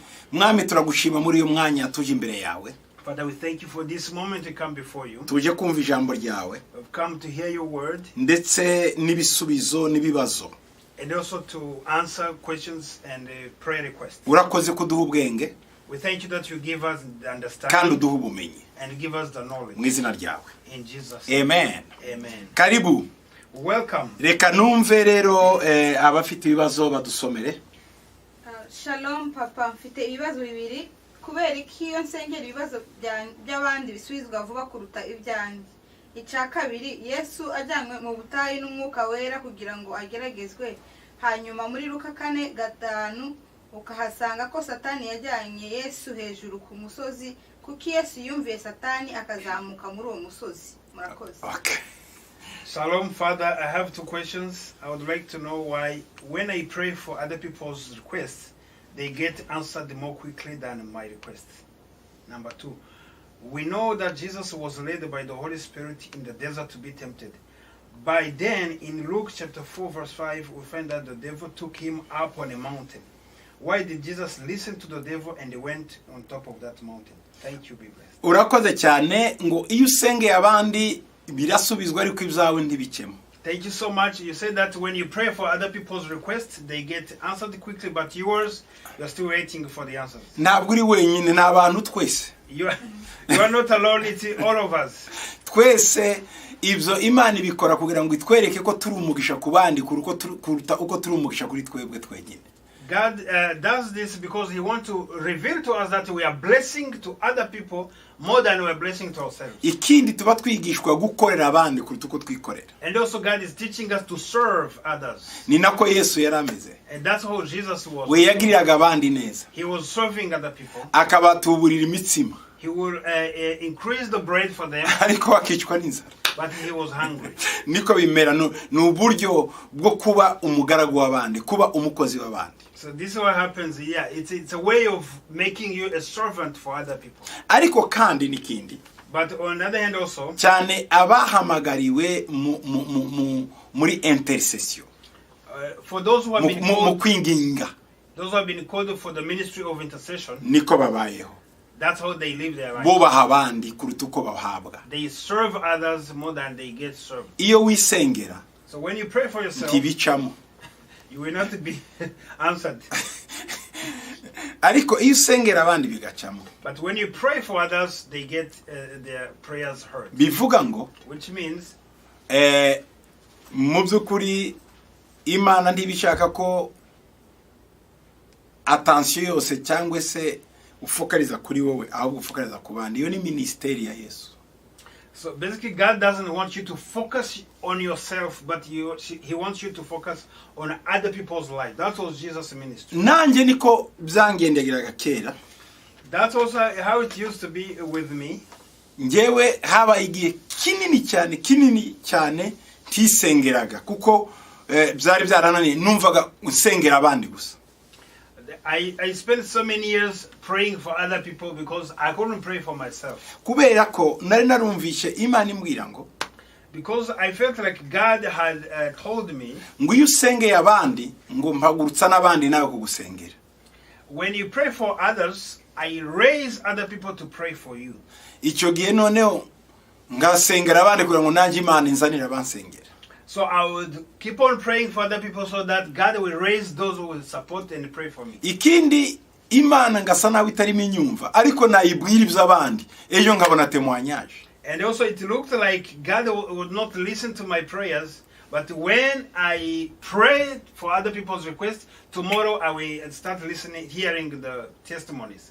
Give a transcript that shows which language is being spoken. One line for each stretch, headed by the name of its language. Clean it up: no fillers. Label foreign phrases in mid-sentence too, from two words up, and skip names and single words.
Kinyarwanda: Mwami turagushima muri uyu mwanya tuje imbere yawe.
English: Father, we thank you for this moment to come before you.
Kinyarwanda: Tuje kumva ijambo ryawe.
English: We've come to hear your word.
Kinyarwanda: Ndetse n'ibisubizo n'ibibazo.
English: And also to answer questions and prayer requests.
Kinyarwanda: Urakoze kuduha ubwenge.
English: We thank you that you give us the understanding.
Kinyarwanda: Kandi uduha ubumenyi.
English: And give us the knowledge.
Kinyarwanda: Mu izina ryawe.
English: In Jesus' name. Amen. Amen. Karibu. Welcome.
Kinyarwanda: Reka numve rero abafite ibibazo badusomere. Shalom papa, mfite ibibazo bibiri kubera ikiyo nsengera ibibazo by'abandi bisubizwa vuba kuruta ibyanjye. Icya kabiri, Yesu ajyanywe mu butayu n'umwuka wera kugira ngo ageragezwe, hanyuma muri Luka 4:5 ukahasanga ko Satani yajyanye Yesu hejuru ku musozi, kuko Yesu yumviye Satani akazamuka muri uwo musozi. Murakoze.
English: Okay. Shalom, Father. I have two questions. I would like to know why, when I pray for other people's requests, they get answered more quickly than my requests. Number two, we know that Jesus was led by the Holy Spirit in the desert to be tempted. By then, in Luke chapter 4, verse 5, we find that the devil took him up on a mountain. Why did Jesus listen to the devil and he went on top of that mountain? Thank you, be blessed.
Kinyarwanda: Urakoze cyane ngo iyo usengeye abandi birasubizwa ariko ibyawe ntibikemo.
English: Thank you so much. You said that when you pray for other people's requests, they get answered quickly, but yours, you're still waiting for the answers.
Kinyarwanda: Ntabwo uri wenyine n'abantu twese.
English: You are not alone, it's all of us.
Kinyarwanda: Twese ibyo Imana ibikora kugira ngo itwereke ko turi umugisha ku bandi kuruta uko turi umugisha kuri twebwe twenyine.
English: God does this because he wants to reveal to us that we are blessing to other people more than we are blessing to ourselves.
Kinyarwanda: Ikindi tuba twigishwa gukorera abandi kuruta uko twikorera.
English: And also God is teaching us to serve others.
Kinyarwanda: Ni nako Yesu yarameze.
English: And that's how Jesus was.
Kinyarwanda: We yagiriraga abandi neza.
English: He was serving other people.
Kinyarwanda: Akabatuburira imitsima.
English: He will increase the bread for them.
Kinyarwanda: Ariko akicwa n'inzara.
English: But he was hungry.
Kinyarwanda: Niko bimera n'uburyo bwo kuba umugaragu w'abandi, kuba umukozi w'abandi.
English: So this is what happens here. It's a way of making you a servant for other people.
Kinyarwanda: Ariko kandi nikindi.
English: But on the other hand also,
Kinyarwanda: cyane abahamagariwe muri intercession.
English: For those who have been called,
Kinyarwanda: kwinginga.
English: Those who have been called for the ministry of intercession.
Kinyarwanda: Niko babayeho.
English: That's how they live their life.
Kinyarwanda: Bubaha abandi kuruta uko bahabwa.
English: They serve others more than they get served.
Kinyarwanda: Iyo wisengera.
English: So when you pray for yourself,
Kinyarwanda: ntibicamo.
English: You will not be answered.
Kinyarwanda: Ariko iyo usengera abandi bigacamo.
English: But when you pray for others, they get their prayers heard.
Kinyarwanda: Bivuga ngo,
English: which means
Kinyarwanda: mu byukuri Imana ntibishaka ko attention yose cyangwa se ufokaliza kuri wowe ahubwo ufokaliza ku bandi. Iyo ni ministeri ya Yesu.
English: So basically, God doesn't want you to focus on yourself, but He wants you to focus on other people's life. That was Jesus' ministry.
Kinyarwanda: Nanjye niko byangendegeraga kera.
English: That's also how it used to be with me.
Kinyarwanda: Njewe haba igihe kinini cyane ntisengeraga kuko byari byarananiye numvaga usengera abandi gusa.
English: I spent so many years praying for other people because I couldn't pray for myself.
Kinyarwanda: Kubera ko nari narumvishe Imana imbwira ngo,
English: because I felt like God had told me,
Kinyarwanda: ngo iyo usengeye abandi ngo mpagurutsa n'abandi nawe kugusengera.
English: When you pray for others, I raise other people to pray for you.
Kinyarwanda: Icyo gihe noneho ngasengera abandi kugira ngo nanjye Imana inzanira abansengera.
English: So I would keep on praying for other people so that God will raise those who will support and pray for me.
Kinyarwanda: Ikindi Imana ngasa nawe itarimo inyumva ariko nayibwira iby'abandi ejo nkabona témoignage.
English: And also it looked like God would not listen to my prayers, but when I prayed for other people's requests, tomorrow I will start hearing the testimonies.